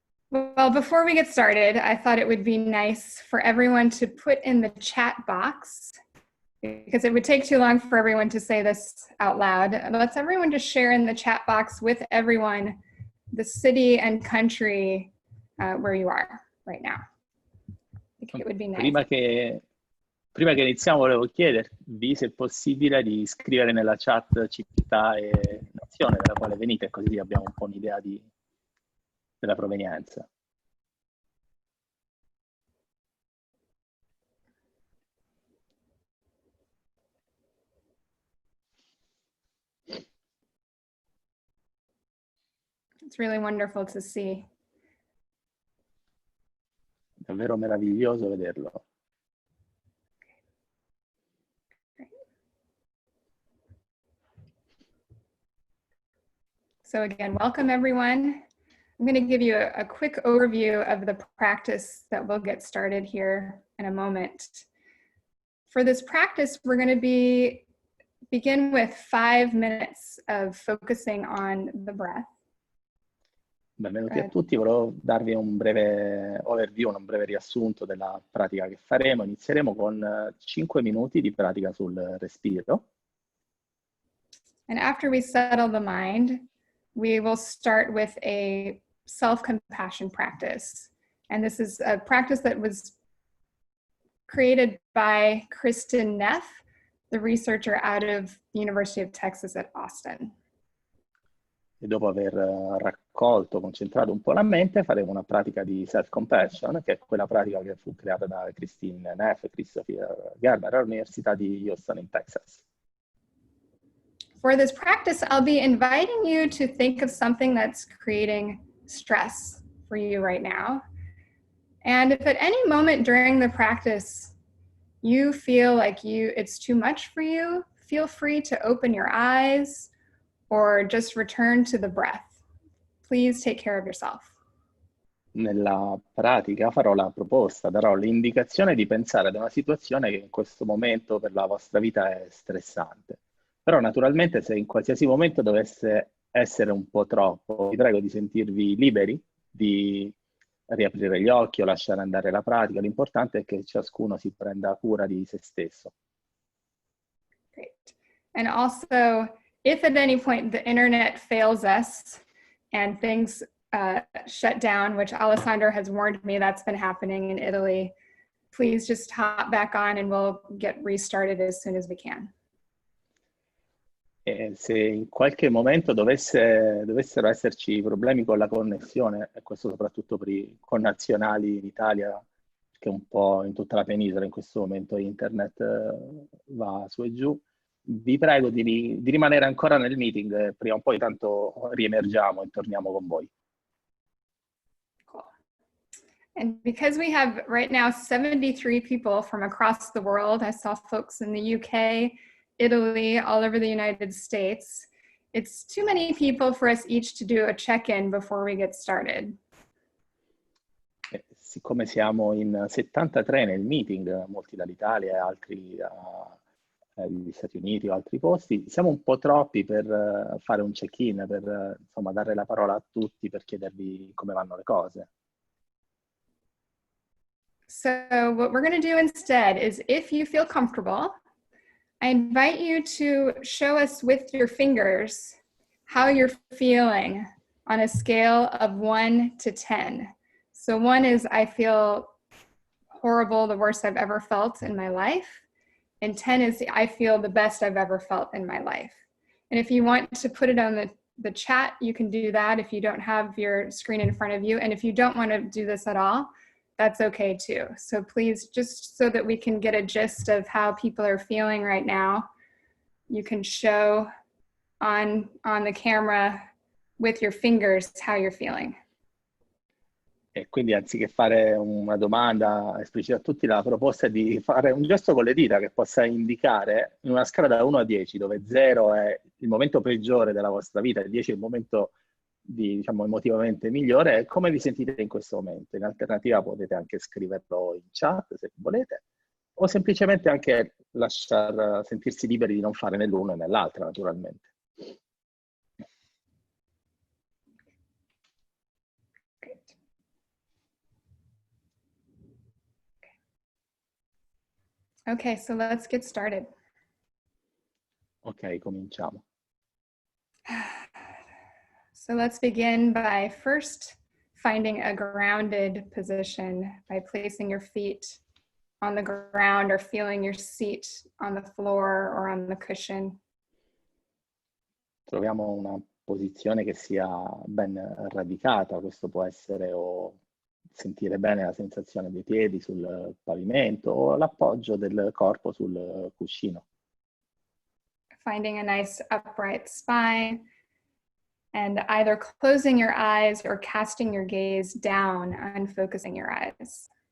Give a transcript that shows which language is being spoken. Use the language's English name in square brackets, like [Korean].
[English] Well, before we get started, I thought it would be nice for everyone to put in the chat box, because it would take too long for everyone to say this out loud. Let's everyone just share in the chat box with everyone the city and country where you are right now. I think it would be nice. [Italian] Prima che iniziamo volevo chiedervi se è possibile di scrivere nella chat città e nazione dalla quale venite, così abbiamo un po' un'idea della provenienza. [English] It's really wonderful to see. [Italian] Davvero meraviglioso vederlo. [English] So again, welcome everyone. I'm going to give you a quick overview of the practice that we'll get started here in a moment. For this practice, we're going to begin with 5 minutes of focusing on the breath. [Italian] Benvenuti a tutti, volevo darvi un breve overview, un breve riassunto della pratica che faremo. Inizieremo con 5 minuti di pratica sul respiro. [English] And after we settle the mind, we will start with a self-compassion practice. And this is a practice that was created by Kristen Neff, the researcher out of the University of Texas at Austin. [Italian] E dopo aver raccolto, concentrato un po' la mente, faremo una pratica di self-compassion, che è quella pratica che fu creata da Christine Neff e Christopher Gerber all'Università di Houston in Texas. [English] For this practice, I'll be inviting you to think of something that's creating stress for you right now. And if at any moment during the practice you feel like it's too much for you, feel free to open your eyes or just return to the breath. Please take care of yourself. [Italian] Nella pratica farò la proposta, darò l'indicazione di pensare ad una situazione che in questo momento per la vostra vita è stressante. Però naturalmente se in qualsiasi momento dovesse essere un po' troppo, vi prego di sentirvi liberi di riaprire gli occhi o lasciare andare la pratica. L'importante è che ciascuno si prenda cura di se stesso. [English] Great. And also, if at any point the internet fails us and things shut down, which Alessandro has warned me that's been happening in Italy, please just hop back on and we'll get restarted as soon as we can. [Italian] E se in qualche momento dovessero esserci problemi con la connessione, e questo soprattutto per i connazionali in Italia, che un po' in tutta la penisola in questo momento internet va su e giù, vi prego di rimanere ancora nel meeting, prima o poi tanto riemergiamo e torniamo con voi. [English] Cool. And because we have right now 73 people from across the world, I saw folks in the UK, Italy, all over the United States, it's too many people for us each to do a check-in before we get started. [Italian] Siccome siamo in 73 nel meeting, molti dall'Italia e altri dagli Stati Uniti o altri posti, siamo un po' troppi per fare un check-in, per insomma dare la parola a tutti per chiedervi come vanno le cose. [English] So what we're going to do instead is, if you feel comfortable, I invite you to show us with your fingers how you're feeling on a scale of 1 to 10. So 1 is I feel horrible, the worst I've ever felt in my life. And 10 is I feel the best I've ever felt in my life. And if you want to put it on the chat, you can do that if you don't have your screen in front of you. And if you don't want to do this at all, that's okay too. So please, just so that we can get a gist of how people are feeling right now, you can show on the camera with your fingers how you're feeling. [Italian] E quindi anziché fare una domanda esplicita a tutti, la proposta è di fare un gesto con le dita che possa indicare in una scala da 1 a 10, dove 0 è il momento peggiore della vostra vita e 10 è il momento diciamo, emotivamente migliore, come vi sentite in questo momento. In alternativa potete anche scriverlo in chat se volete, o semplicemente anche sentirsi liberi di non fare né l'uno né l'altra, naturalmente. [English] Okay, so let's get started. [Italian] Ok, cominciamo. [English] So let's begin by first finding a grounded position by placing your feet on the ground or feeling your seat on the floor or on the cushion. [Italian] Troviamo una posizione che sia ben radicata, questo può essere o sentire bene la sensazione dei piedi sul pavimento o l'appoggio del corpo sul cuscino. [English] Finding a nice upright spine and either closing your eyes or casting your gaze down and focusing your eyes.